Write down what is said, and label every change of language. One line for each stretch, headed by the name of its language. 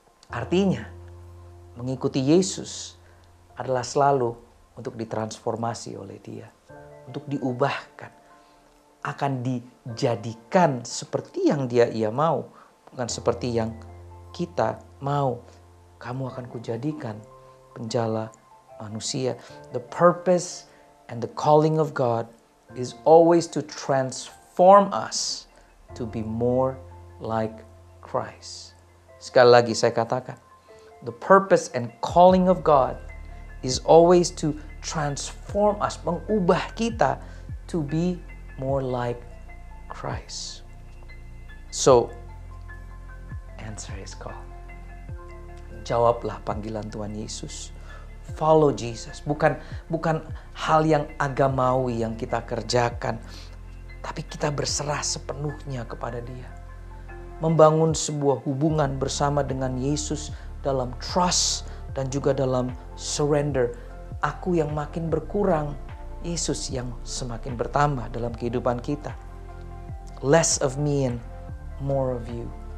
Indonesian: Artinya, mengikuti Yesus adalah selalu untuk ditransformasi oleh Dia. Untuk diubahkan. Akan dijadikan seperti yang Ia mau, bukan seperti yang kita mau. Kamu akan kujadikan penjala manusia.
English: The purpose and the calling of God is always to transform us to be more like Christ.
Indonesian: Sekali lagi saya katakan,
English: the purpose and calling of God is always to transform us,
Indonesian: mengubah kita
English: to be more like Christ. So, answer His call.
Indonesian: Jawablah panggilan Tuhan Yesus.
English: Follow Jesus.
Indonesian: Bukan hal yang agamawi yang kita kerjakan, tapi kita berserah sepenuhnya kepada Dia. Membangun sebuah hubungan bersama dengan Yesus dalam trust dan juga dalam surrender. Aku yang makin berkurang, Yesus yang semakin bertambah dalam kehidupan kita.
English: Less of me and more of you.